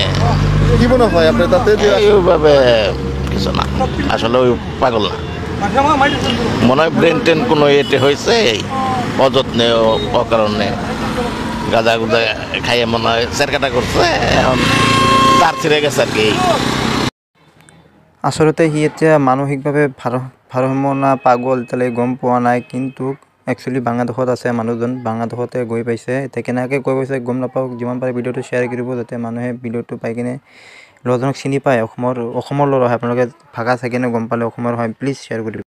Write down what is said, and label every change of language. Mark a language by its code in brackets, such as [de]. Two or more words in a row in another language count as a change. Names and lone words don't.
[bn] কি মনে হয় আপনার তাতে? যে এইভাবে কিছু না, আসলে ওই পাগল না, মনে হয় ব্রেন টেন কোনো এতে হয়েছে, অযত্নে অকারণে গাঁজা গুজা খাইয়ে মনে হয় চেরকাটা করছে, এখন তার ছিঁড়ে গেছে আর কি। [as] আচলতে সি এতিয়া মানসিকভাৱে ভাৰসাম্য না পাগল এতিয়ালৈকে গম পোৱা নাই, কিন্তু একচুৱেলি বাংলাদেশত আছে মানুহজন, বাংলাদেশতে গৈ পাইছে। এতিয়া কেনেকৈ গৈ পাইছে গম নাপাওঁ, যিমান পাৰে ভিডিঅ'টো শ্বেয়াৰ কৰিব, যাতে মানুহে ভিডিঅ'টো পাই কিনে ল'ৰাজনক চিনি পায়। অসমৰ ল'ৰা হয়, আপোনালোকে ভাষা চাই কিনে গম পালে অসমৰ হয়, প্লিজ শ্বেয়াৰ কৰিব।